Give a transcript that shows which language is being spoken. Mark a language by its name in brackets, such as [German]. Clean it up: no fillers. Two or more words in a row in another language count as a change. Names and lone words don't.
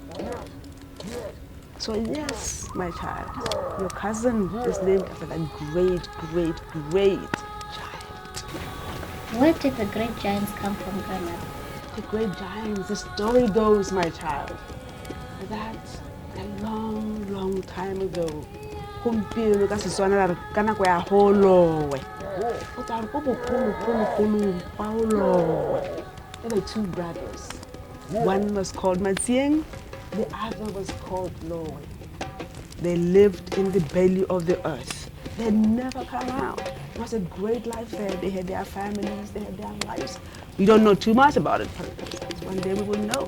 [English] So yes, my child, your cousin is named after that great, great, great giant. Where did the great giants come from, grandmother? The great giants, the story goes, my child, that a long, long time ago, [Tswana] gompieno ka Setswana ra re ka nako ya holowe. O tla re go bogologologolong gwa holowe. [English] There were two brothers. One was called Matsieng, the other was called Lowe. They lived in the belly of the earth. They had never come out. It was a great life there. They had their families, they had their lives. We don't know too much about it. Perhaps one day we will know.